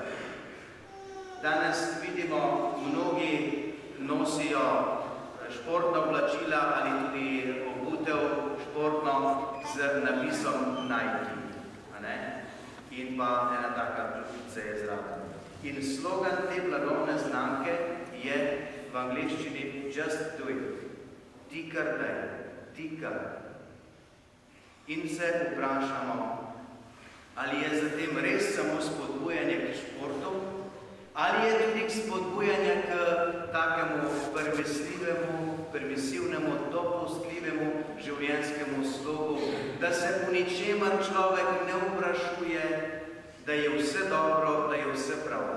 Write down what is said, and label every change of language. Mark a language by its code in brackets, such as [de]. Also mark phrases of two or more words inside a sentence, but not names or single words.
[sl] Danes vidimo, mnogi nosijo športna oblačila ali tudi obutev športno z napisom Nike. In pa ena taka kljubica je zraven. In slogan te blagovne znamke je v angleščini [en] Just do it. [sl] Ti kar daj, ti kar. In se vprašamo, ali je zatem res samo spodbujanje k športu, ali je tudi spodbujanje k takemu permisivnemu, dopustljivemu življenjskemu slogu, da se v ničemer človek ne vprašuje, da je vse dobro, da je vse prav.